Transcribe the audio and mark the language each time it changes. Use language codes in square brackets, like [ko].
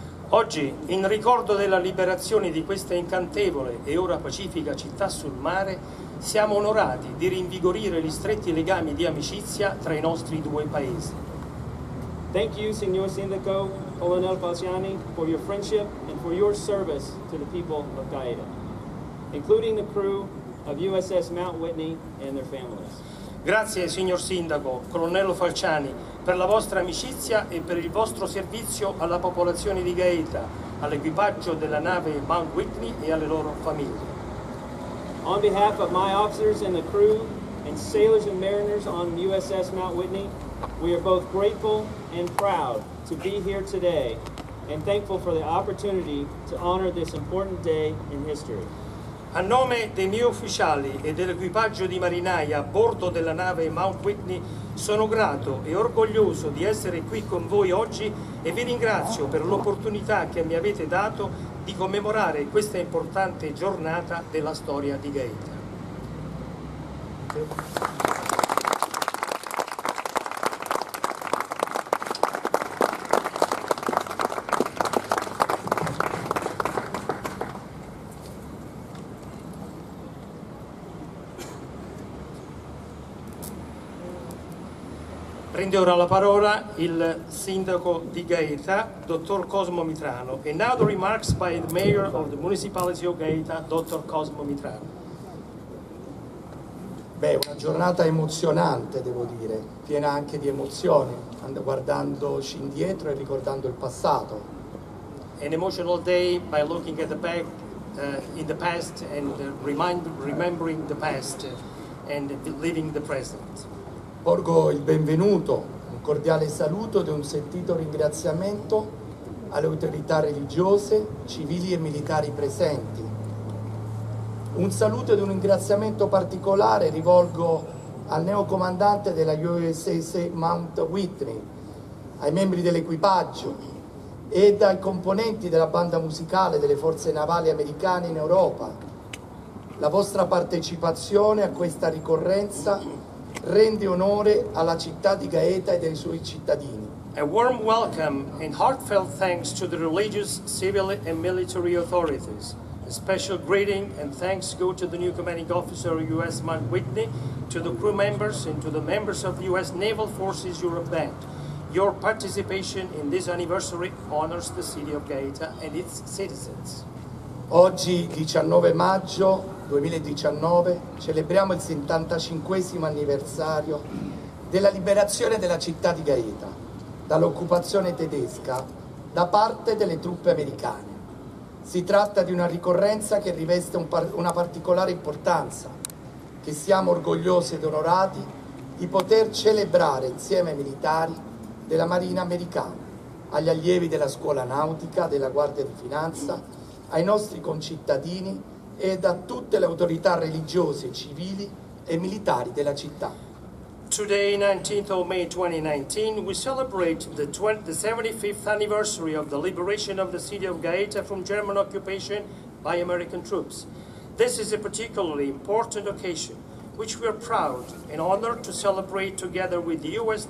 [it] Oggi, in ricordo della liberazione di questa incantevole e ora pacifica città sul mare, siamo onorati di rinvigorire gli stretti legami di amicizia tra i nostri due paesi. [en] Thank you, Signor Sindaco, Colonel Falciani, for your friendship and for your service to the people of Gaeta, including the crew of USS Mount Whitney and their families. [it] Grazie, signor Sindaco, Colonnello Falciani, per la vostra amicizia e per il vostro servizio alla popolazione di Gaeta, all'equipaggio della nave Mount Whitney e alle loro famiglie. [en] On behalf of my officers and the crew and sailors and mariners on USS Mount Whitney, we are both grateful and proud to be here today and thankful for the opportunity to honor this important day in history. [it] A nome dei miei ufficiali e dell'equipaggio di marinai a bordo della nave Mount Whitney, sono grato e orgoglioso di essere qui con voi oggi e vi ringrazio per l'opportunità che mi avete dato di commemorare questa importante giornata della storia di Gaeta. Prende ora la parola il sindaco di Gaeta, dottor Cosmo Mitrano. [en] And now the remarks by the mayor of the municipality of Gaeta, dottor Cosmo Mitrano. [it] Beh, una giornata emozionante, devo dire, piena anche di emozioni, guardandoci indietro e ricordando il passato. [en] An emotional day by looking at the back in the past and remembering the past and living the present. [it] Porgo il benvenuto, un cordiale saluto ed un sentito ringraziamento alle autorità religiose, civili e militari presenti. Un saluto ed un ringraziamento particolare rivolgo al neocomandante della USS Mount Whitney, ai membri dell'equipaggio ed ai componenti della banda musicale delle forze navali americane in Europa. La vostra partecipazione a questa ricorrenza rende onore alla città di Gaeta e ai suoi cittadini. [en] A warm welcome and heartfelt thanks to the religious, civil and military authorities, A special greeting and thanks go to the new commanding officer of U.S. Mark Whitney, to the crew members and to the members of the U.S. Naval Forces Europe Band. Your participation in this anniversary honors the city of Gaeta and its citizens. [it] Oggi, 19 maggio 2019, celebriamo il 75esimo anniversario della liberazione della città di Gaeta dall'occupazione tedesca da parte delle truppe americane. Si tratta di una ricorrenza che riveste una particolare importanza, che siamo orgogliosi ed onorati di poter celebrare insieme ai militari della Marina americana, agli allievi della scuola nautica, della Guardia di Finanza, ai nostri concittadini ed a tutte le autorità religiose, civili e militari della città. [en] Today, 19th of May 2019, we celebrate the 75th anniversary of the liberation of the city of Gaeta from German occupation by American troops. This is a particularly important occasion, which we are proud and honored to celebrate together with the U.S.